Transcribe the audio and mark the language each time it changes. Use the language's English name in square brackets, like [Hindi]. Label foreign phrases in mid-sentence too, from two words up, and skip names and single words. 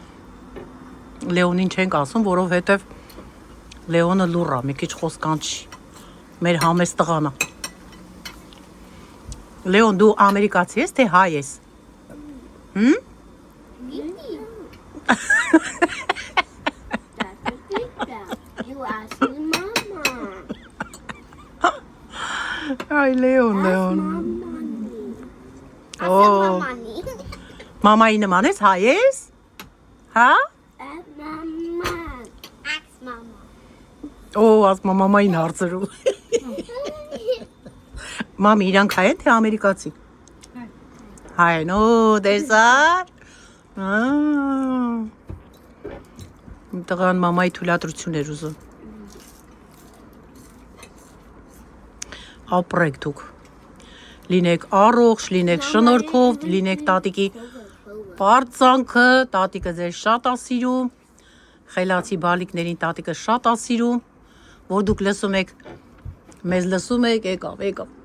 [Armenian] Լեոնին չենք ասում, որովհետև Լեոնը լուռ է, մի քիչ խոսքան չի։ Մեր համեստ տղան է։ Լեոն, դու ամերիկացի ես, թե հայ ես։ Հմ? [English] You ask me, Mama. [Armenian] Այ Լեոն, Լեոն։ [English] I Oh. said Mamani. [Armenian] Մամայի նման ես, հայ ես։ Հա? [English] Mama. Ask Mama. [Armenian] Օ, ասма մամային հարցրու։ Մամի, իրանք հայ են, թե ամերիկացի։ Հայ։ Հայ են, օ, դեսար։ Տղան մամայի թույլատրություն էր ուզում։ Ապրեք դուք։ Լինեք առողջ, լինեք շնորհքով, լինեք տատիկի բարձանքը, տատիկը ձեզ շատ է սիրում, խելացի բալիկներին տատիկը շատ է սիրում, որ դուք լսում եք, մեզ լսում եք, եկավ, եկավ։